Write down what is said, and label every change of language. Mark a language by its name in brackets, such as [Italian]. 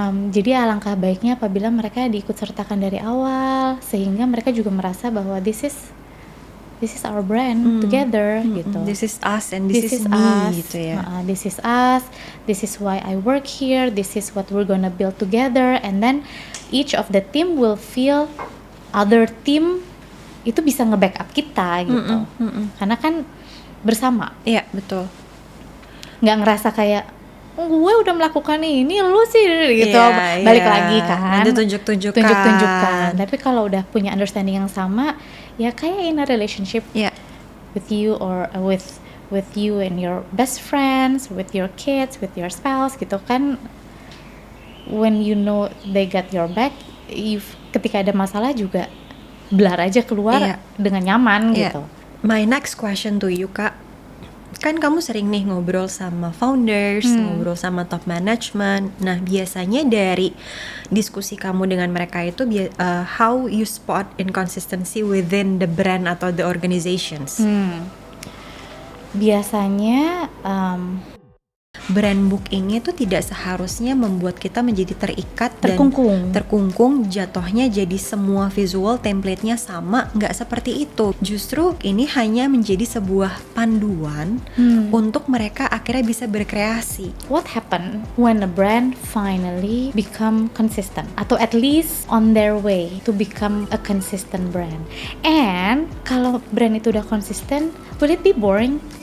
[Indonesian] Jadi alangkah baiknya apabila mereka diikut sertakan dari awal, sehingga mereka juga merasa bahwa [English] this is our brand together [Indonesian] gitu. [English] This is us and this is me gitu ya. This is us. This is why I work here. This is what we're gonna build together. And then each of the team will feel other team [Indonesian] itu bisa nge-backup kita gitu. Karena kan bersama. Iya, betul. Nggak ngerasa kayak gue udah melakukan ini, lu sih gitu. Balik lagi kan. Nanti tunjuk-tunjukkan. Tapi kalau udah punya understanding yang sama, ya kayak [English] in a relationship with you or with you and your best friends, with your kids, with your spouse gitu kan. When you know they got your back, [Indonesian] ketika ada masalah juga belar aja keluar dengan nyaman gitu. [English] My next question to you, Kak. [Indonesian] Kan kamu sering nih ngobrol sama founders, ngobrol sama top management. Nah, biasanya dari diskusi kamu dengan mereka itu [English] how you spot inconsistency within the brand atau the organizations. [Indonesian] Biasanya Brand bookingnya itu tidak seharusnya membuat kita menjadi terikat Terkungkung. dan terkungkung, jatuhnya jadi semua visual template-nya sama. Nggak seperti itu. Justru ini hanya menjadi sebuah panduan untuk mereka akhirnya bisa berkreasi. [English] what happened when a brand finally become consistent, atau at least on their way to become a consistent brand? And [Indonesian] kalau brand itu udah konsisten, [English] will it be boring?